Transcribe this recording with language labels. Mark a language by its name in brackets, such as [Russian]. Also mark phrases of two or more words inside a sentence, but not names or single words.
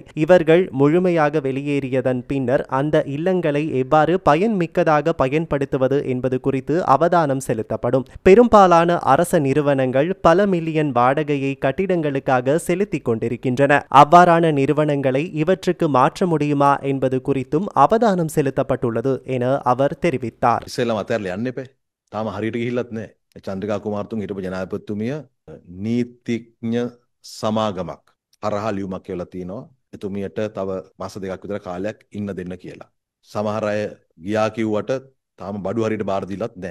[Tamil] இவர்கள் முழுமையாக வெளியேறியதன் பின்னர் அந்த இல்லங்களை எவ்வாறு பயன்மிக்கதாக பயன்படுத்துவது என்பது குறித்து அவதானம் செலுத்தப்படும். பெரும்பாலான அரச நிறுவனங்கள் பல மில்லியன் வாடகையை கட்டிடங்களுக்காக செலுத்திக் கொண்டிருக்கின்றன. அவ்வாறான நிறுவனங்களை இவற்றுக்கு மாற்ற முடியுமா என்பது குறித்தும் அவதானம் செலுத்தப்பட்டுள்ளது என அவர் தெரிவித்தார். [Sinhala] ඉස්සෙල්ලාම අතහැරලා යන්න එපා. තාම හරියට ගිහිල්ලත් නැහැ. චන්ද්‍රිකා කුමාරතුංග හිටපු ජනාධිපතිතුමිය නීතිඥ සමාගමක් හරහා ලියුමක් කියලා තිනවා. එතුමියට තව මාස දෙකක් විතර කාලයක් ඉන්න දෙන්න කියලා. සමහර අය ගියා කිව්වට තාම බඩු හරියට බාර දීලත් නැහැ.